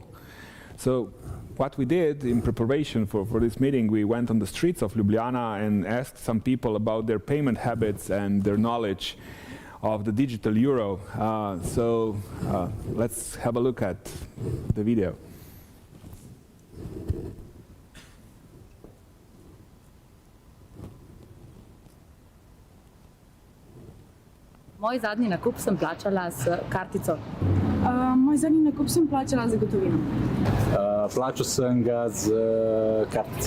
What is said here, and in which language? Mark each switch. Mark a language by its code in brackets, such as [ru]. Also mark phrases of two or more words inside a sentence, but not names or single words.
[en] So what we did in preparation for this meeting, we went on the streets of Ljubljana and asked some people about their payment habits and their knowledge of the digital euro. So let's have a look at the video. [sl] Moj zadnji nakup sem plačala s kartico. Moj zadnji nakup sem plačala z gotovino. Plačal sem ga z kartico.